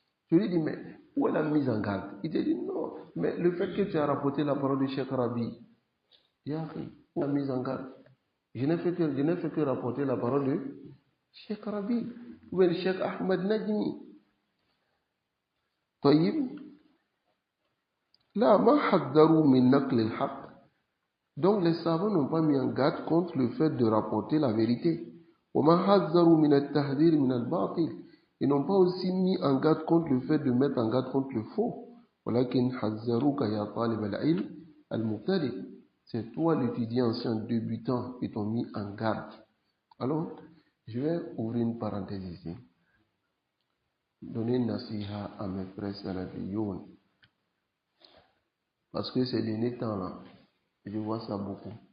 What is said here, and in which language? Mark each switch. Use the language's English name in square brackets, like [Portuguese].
[French] Je lui dis, mais où est la mise en garde? Il te dit non, mais le fait que tu as rapporté la parole du Sheikh Rabi, ya akhi, où est la mise en garde? Je n'ai fait que rapporter la parole de Cheikh Rabi ou de Cheikh Ahmed Najmi. [Arabic] طيب لا ما حذروا من نقل الحق. [French] Donc les savants n'ont pas mis en garde contre le fait de rapporter la vérité. [Arabic] وما حذروا من التحذير من الباطل. [French] Ils n'ont pas aussi mis en garde contre le fait de mettre en garde contre le faux. [Arabic] ولكن حذروك يا طالب العلم المبتدئ. [French] C'est toi l'étudiant ancien débutant qui t'ont mis en garde. Alors, je vais ouvrir une parenthèse ici. Donner une nasiha à mes frères salafiyoun. Parce que ces derniers temps-là, je vois ça beaucoup.